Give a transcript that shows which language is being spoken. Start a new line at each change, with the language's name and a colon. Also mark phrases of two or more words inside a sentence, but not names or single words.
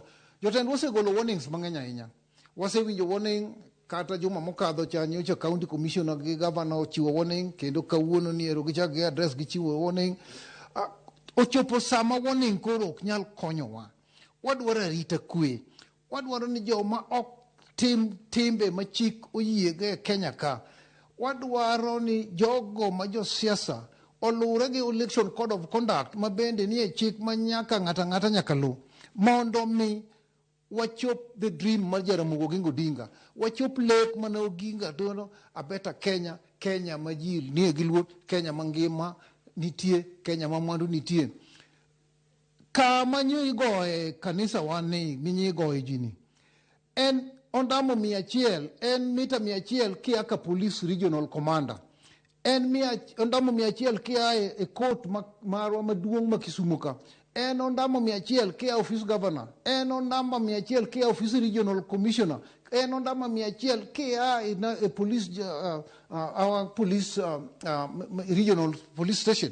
Luo (Kenya and Tanzania): Jotend wasegolo warnings mang'eny ahinya. Wasewinjo warning kata juma mokadho cha nyocha county commissioner gi governor ochiwo warning, kendo kawuono ni ero gichak gi address gichiwo warning. Ochopo sama warning koro ok nyal konyowa. Wadwaro arita kwe. Wadwaro ni joma ok tim timbe ma chik oyiege Kenya ka. Wadwaro ni jogo ma josiasa olure gi
English: election code of conduct
Luo (Kenya and Tanzania): ma bende nie chik ma nyaka ng'ata nyaka lu, mondo mi wachop
English: the dream
Luo (Kenya and Tanzania): mar Jaramogi Oginga Odinga, wachop lek mana Oginga dono abeta Kenya ma ji nie gi luor, Kenya mangima nitie, Kenya ma mwandu nitie. Kama nyo igoye kanisa wani minyi igoye jini, en ondamo 100, en mita 100 kia ka
English: police regional commander,
Luo (Kenya and Tanzania): en ondamo 100 kia e court marwa maduong' ma Kisumu ka, en ondamo 100 kia
English: office governor,
Luo (Kenya and Tanzania): en ondamo 100 kia
English: office regional commissioner,
Luo (Kenya and Tanzania): en ondamo 100 kia e
English: police our police regional police station.